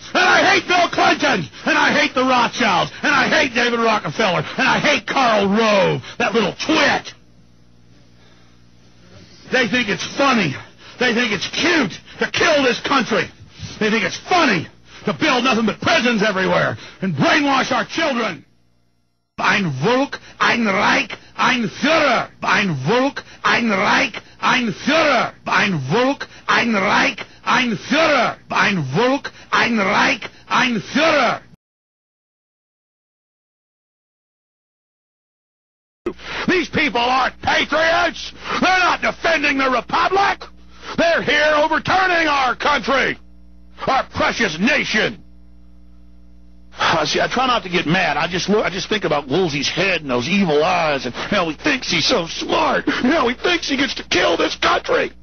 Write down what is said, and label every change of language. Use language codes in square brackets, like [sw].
[en] And I hate Bill Clinton, and I hate the Rothschilds, and I hate David Rockefeller, and I hate Karl Rove, that little twit. They think it's funny. They think it's cute to kill this country. They think it's funny to build nothing but prisons everywhere and brainwash our children. [de] Ein Volk, ein Reich, ein Führer. Ein Volk, ein Reich, ein Führer. Ein Volk, ein Reich, ein Führer. Ein Volk, ein Reich, ein Führer. [en] These people aren't patriots. They're not defending the Republic. They're here overturning our country, our precious nation. See, I try not to get mad. I just think about Woolsey's head and those evil eyes and how he thinks he's so smart and how he thinks he gets to kill this country.